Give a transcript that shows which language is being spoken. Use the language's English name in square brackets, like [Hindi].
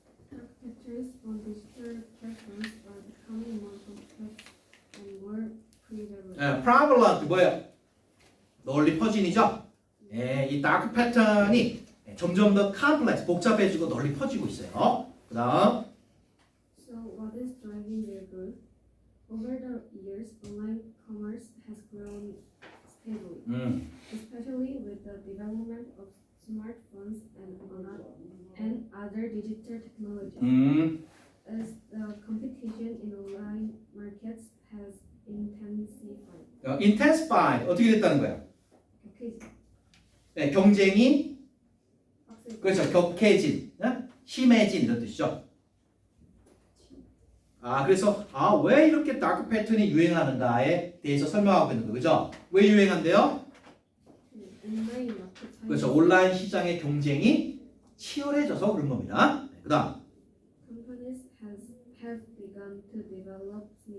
[English] Dark patterns on digital platforms are becoming more complex and more prevalent. [Korean] prevalent 뭐예요? 널리 퍼진이죠. 이 다크 패턴이 점점 더 complex 복잡해지고 널리 퍼지고 있어요. 그다음 [English] So what is driving their growth? Over the years, online commerce has grown steadily, especially with the development of smartphones and other digital technologies. As the competition in online markets has intensified. [Korean] intensified 어떻게 됐다는 거예요? [English] Okay. [Korean] 경쟁이 그렇죠. 격해진, 심해진 이런 뜻이죠. 그래서 왜 이렇게 다크 패턴이 유행하는가에 대해서 설명하고 있는 거죠. 그죠? 왜 유행한대요? 온라인 마켓 사용. 그렇죠. 온라인 시장의 경쟁이 치열해져서 그런 겁니다. 그다음 [English] Companies have begun to develop